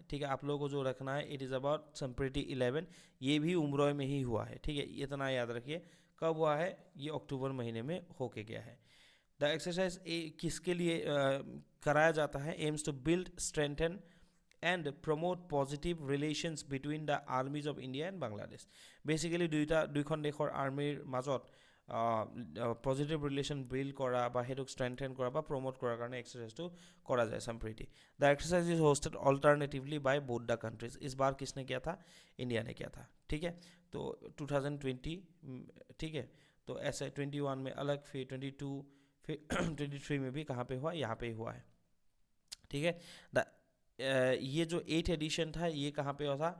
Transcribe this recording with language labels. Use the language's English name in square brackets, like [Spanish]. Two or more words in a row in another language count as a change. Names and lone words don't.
[Hindi] ठीक है, आप लोगों को जो रखना है [English] it is about [Hindi] संप्रीति 11, ये भी उमरॉय में ही हुआ है। ठीक है, इतना याद रखिए। कब हुआ है? ये अक्टूबर महीने में होके गया है। [English] the exercise [Hindi] किसके लिए कराया जाता है? [English] Aims to build strengthen and promote positive relations between the armies of India and Bangladesh. [Assamese] बेसिकली দুইখন দেশৰ আৰ্মিৰ মাজত [English] positive relation [Assamese] বিল্ড কৰা বা সেইটোক ষ্ট্ৰেংথেন কৰা বা প্ৰমোট কৰাৰ কাৰণে এক্সাৰচাইজটো কৰা যায় संप्रीति। [English] The exercise is hosted alternatively by both the countries. [Hindi] इस बार किसने किया था? इंडिया ने किया था। ठीक है, तो 2020, ठीक है, तो ऐसे 21 में अलग, फिर 22, फिर 23 में भी कहाँ पे हुआ? यहाँ पे ही हुआ है। ठीक है, द ये जो 8th एडिशन था ये कहाँ पे हुआ था?